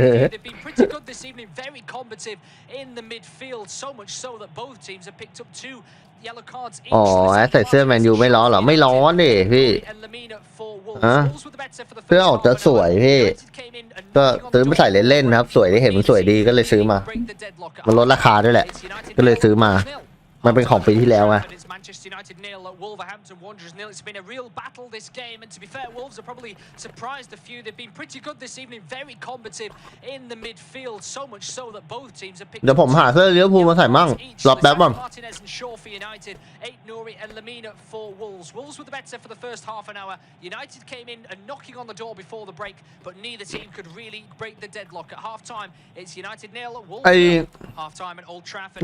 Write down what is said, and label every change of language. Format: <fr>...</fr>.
<en>They've been pretty good this evening, very combative in the midfield, so much so that both teams have picked up 2 yellow cards each.</en> <th>อ๋อใส่เสื้อแมนยูไม่ร้อนเหรอไม่ร้อนดิพี่ฮะเสื้อออกจะสวยพี่ก็ซื้อมาใส่เล่นๆนะครับสวยได้เห็นมันสวยดีก็เลยซื้อมามันลดราคาด้วยแหละก็เลยซื้อมามันเป็นของปีที่แล้วไง</th> <en>Manchester United nil at Wolverhampton Wanderers nil. It's been a real battle this game, and to be fair, Wolves have probably surprised a few. They've been pretty good this evening, very combative in the midfield, so much so that both teams have picked</en> <th>เดี๋ยวผมหาเสื้อลิเวอร์พูลมาใส่มั่งรอแป๊บก่อน</th> <en>Martinez and Shaw for United, 8 Nouri and Lamina for Wolves. Wolves were the better for the first half an hour. United came in and knocking on the door before the break, but neither team could really break the deadlock. At half time, it's United nil at Wolves nil. Half time at Old Trafford.</en>